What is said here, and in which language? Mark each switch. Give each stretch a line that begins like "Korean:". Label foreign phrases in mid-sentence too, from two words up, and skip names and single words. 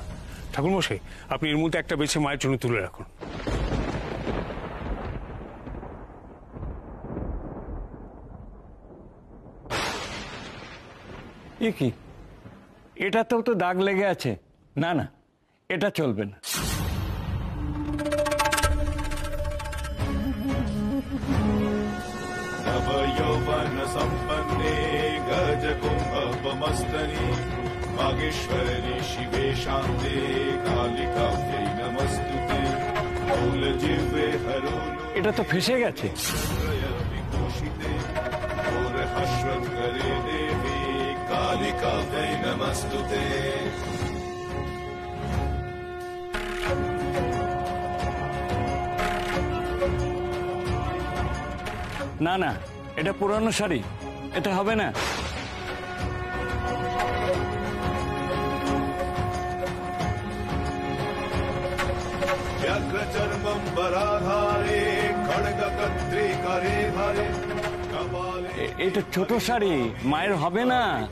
Bangla: ঠাকুর মশাই, আপনি এর মধ্যে একটা বেছে মায়ের জন্য তুলে রাখুন। এ কি, এটাতেও তো দাগ লেগে আছে। না না, এটা চলবে না।
Sanskrit: नवयौवन सम्पन्ने गजकुम्भमस्तनि वागीश्वरि शिवे शान्ते कालिकाभ्यै नमस्तुते मूलजिह्वे हरोलु
Bangla: এটা তো ফেসে গেছে।
Sanskrit: विभूषिते घोरहश्वङ्करे देवी कालिकाभ्यै नमस्तुते।
Bangla: না না, এটা পুরানো শাড়ি, এটা হবে না।
Sanskrit: व्याघ्रचर्मं वराधारे खड्गकर्त्री करे धारे
Bangla: এটা ছোট শাড়ি, মায়ের হবে না।